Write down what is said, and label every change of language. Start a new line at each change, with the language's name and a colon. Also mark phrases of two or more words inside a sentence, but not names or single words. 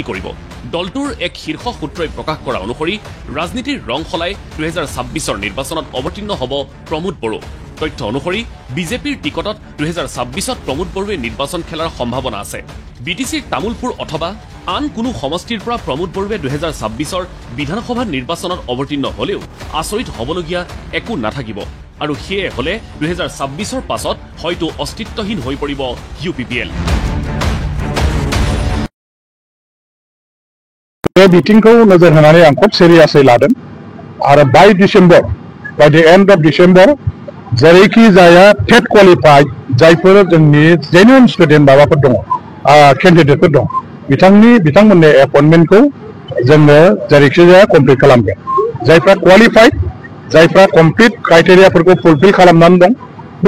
Assamese: কৰিব দলটোৰ এক শীৰ্ষ সূত্ৰই প্ৰকাশ কৰা অনুসৰি ৰাজনীতিৰ ৰং সলাই 2026ৰ নিৰ্বাচনত অৱতীৰ্ণ হ'ব প্ৰমোদ বড়ো তথ্য অনুসৰি বিজেপিৰ টিকটত 2026ত প্ৰমোদ বড়োৱে নিৰ্বাচন খেলাৰ সম্ভাৱনা আছে বিটিচিৰ তামুলপুৰ অথবা আন কোনো সমষ্টিৰ পৰা প্ৰমোদ বড়োৱে 2026ৰ বিধানসভা নিৰ্বাচনত অৱতীৰ্ণ হ'লেও আচৰিত হ'বলগীয়া একো নাথাকিব আৰু সেয়ে হ'লে 2026ৰ পাছত হয়তো অস্তিত্বহীন হৈ পৰিব ইউপিপিএল
Bodo: बिथिंखौ नोजोर होनानै आं खोब सिरियासै लादों आरो
English: by December by the end of December
Bodo: जेरैखि जाया
English: TET qualified
Bodo: जायफोर जोंनि
English: genuine student
Bodo: माबाफोर दङ केन्डिडेटफोर दं बिथांमोननि एपइन्टमेन्टखौ जोङो जेरैखि जाया कमप्लिट खालामगोन जायफ्रा क्वालिफाइड जायफ्रा
English: complete criteria fulfil
Bodo: खालामनानै दं बे